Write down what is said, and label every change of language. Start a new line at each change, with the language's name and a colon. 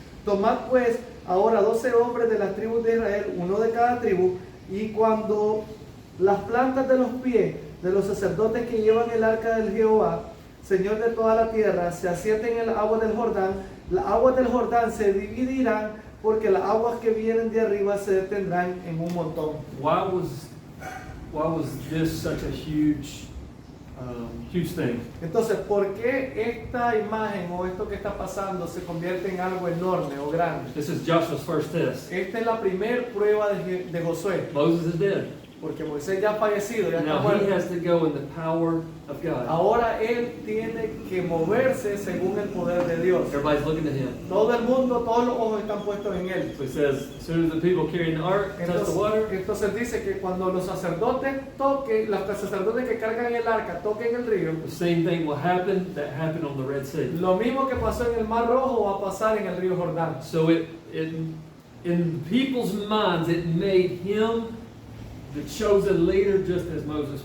Spanish: Tomad pues ahora 12 hombres de las tribus de Israel, uno de cada tribu, y cuando las plantas de los pies de los sacerdotes que llevan el arca del Jehová, Señor de toda la tierra, se asienten en el agua del Jordán, las aguas del Jordán se dividirán, porque las aguas que vienen de arriba se detendrán en un montón.
English: Why was this such a huge thing?
Spanish: Entonces, ¿por qué esta imagen o esto que está pasando se convierte en algo enorme o grande?
English: This is Joshua's first test.
Spanish: Esta es la primera prueba de Josué,
English: Moses is dead.
Spanish: porque Moisés ya ha fallecido, ya está
English: Now he
Spanish: muerto.
English: has to go in the power of God.
Spanish: Ahora él tiene que moverse según el poder de Dios.
English: Everybody's looking at him.
Spanish: Todo el mundo, todos los ojos están puestos en él.
English: So he says, as soon as the people carrying the ark touch the water,
Spanish: Entonces dice que cuando los sacerdotes toquen, los sacerdotes que cargan el arca toquen el río,
English: the same thing will happen that happened on the Red Sea.
Spanish: lo mismo que pasó en el Mar Rojo va a pasar en el río Jordán.
English: So in people's minds, it made him the chosen leader, just as Moses was.